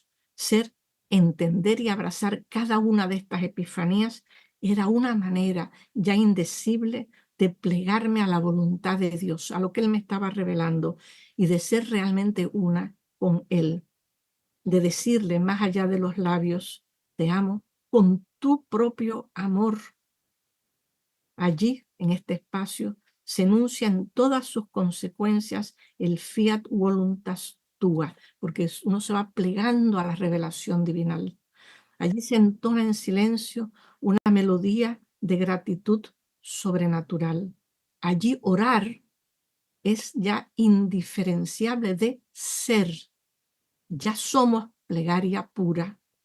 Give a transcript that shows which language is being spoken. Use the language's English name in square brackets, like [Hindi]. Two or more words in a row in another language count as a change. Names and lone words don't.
[Spanish] Ser, entender y abrazar cada una de estas epifanías era una manera ya indecible de plegarme a la voluntad de Dios, a lo que Él me estaba revelando, y de ser realmente una con Él, de decirle más allá de los labios: te amo con tu propio amor. Allí, en este espacio, se enuncia en todas sus consecuencias el [Latin] fiat voluntas tua, [Spanish] porque uno se va plegando a la revelación divinal. Allí se entona en silencio una melodía de gratitud sobrenatural. Allí orar es ya indiferenciable de ser. Ya somos plegaria pura.